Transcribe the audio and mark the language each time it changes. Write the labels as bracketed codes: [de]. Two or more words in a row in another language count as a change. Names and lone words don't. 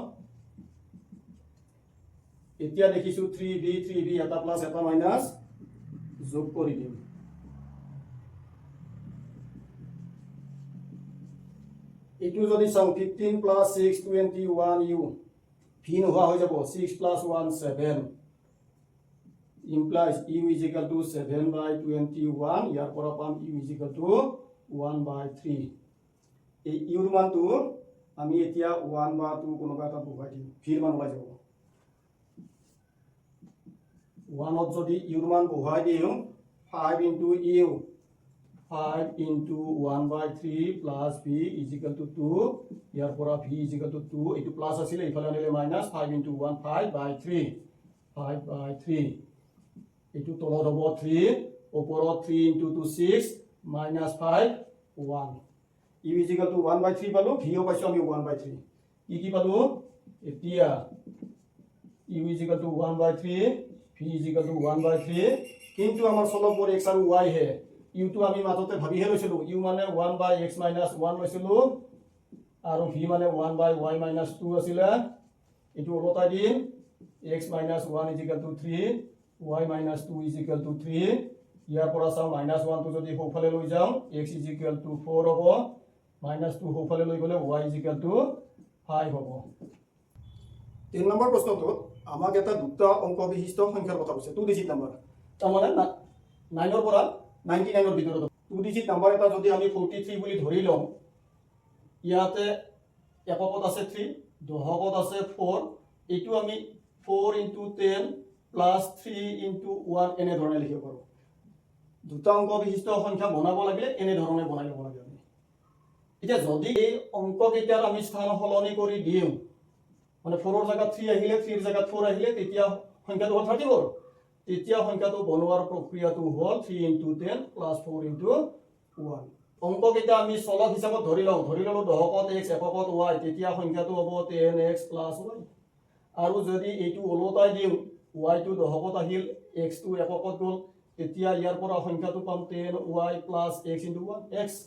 [as] এতিয়া দেখিছো 3v এটা প্লাস এটা মাইনাস যোগ কৰি দিম এটু যদি চাও 15 প্লাস 6 21 ইউ ভি নোহোৱা হৈ যাব 6 প্লাস 1 7 [en] implies u is equal to 7/21 [as] ইয়াৰ পৰা পাম [en] u is equal to 1/3 [as] এই ইউৰ মানটো আমি এতিয়া 1/2 কোনোবা এটা বহাই দিম ভিৰ মান ওলাই যাব 1 ত যদি ইউৰ মান বহাই দিও [en] 5 into u 5 into 1/3 plus v is equal to 2 [as] ইয়াৰ পৰা [en] v is equal to 2 [as] এটো প্লাস আছিল ইফালে আনিলে মাইনাস [en] 5 into 1 5/3 5/3 [as] এটো তলত হ'ব 3 ওপৰত [en] 3 into 2 6 minus 5 1 u is equal to 1/3 [as] পালো v ও পাইছো আমি 1/3 কি পালো এতিয়া [en] u is equal to 1/3 v is equal to 1/3 [as] কিন্তু আমাৰ চলকবোৰ x আৰু y হে u টো আমি মাজতে ভাবিহে লৈছিলো u মানে 1/ [en] x - 1 লৈছিলো আৰু v মানে 1/y - 2 আছিল এটো ওলটাই দিম x - 1 is equal to 3 y - 2 is equal to 3 [as] ইয়াৰ পৰা চাও -1 টো যদি হোফালে লৈ যাও [en] x is equal to 4 [as] হ'ব -2 হোফালে লৈ গলে [en] y is equal to 5 [as] হ'ব 3 নম্বৰ প্ৰশ্নটো আমাক এটা দুটা অংক বিশিষ্ট সংখ্যাৰ কথা কৈছে 2 [en] digit number [as] তাৰমানে 9 ৰ পৰা 99 ৰ ভিতৰত 2 [en] digit number [as] এটা যদি আমি 43 বুলি ধৰি লম ইয়াতে এককত আছে 3 দহকত আছে 4 এটো আমি [en] 4 into 10 plus 3 into 1 [as] এনে ধৰণে লিখিব পাৰো দুটা অংক বিশিষ্ট সংখ্যা বনাব লাগিলে এনে ধৰণে বনাই ল'ব লাগে আমি এতিয়া যদি এই অংক কেইটাৰ আমি স্থান সলনি কৰি দিও মানে 4 ৰ জায়গাত 3 আহিলে 3 ৰ জায়গাত 4 আহিলে তেতিয়া সংখ্যাটো হ'ল 34 তেতিয়া সংখ্যাটো বনোৱাৰ প্ৰক্ৰিয়াটো হ'ল [en] 3 into 10 plus 4 into 1 [as] অংক কেইটা আমি চলক হিচাপত ধৰি ললো দহকত x এককত y তেতিয়া সংখ্যাটো হ'ব [en] 10x plus y [as] আৰু যদি এইটো ওলটাই দিও y টো দহকত আহিল x টো এককত গল তেতিয়া ইয়াৰ পৰা সংখ্যাটো পাম [en] 10y plus x into 1 x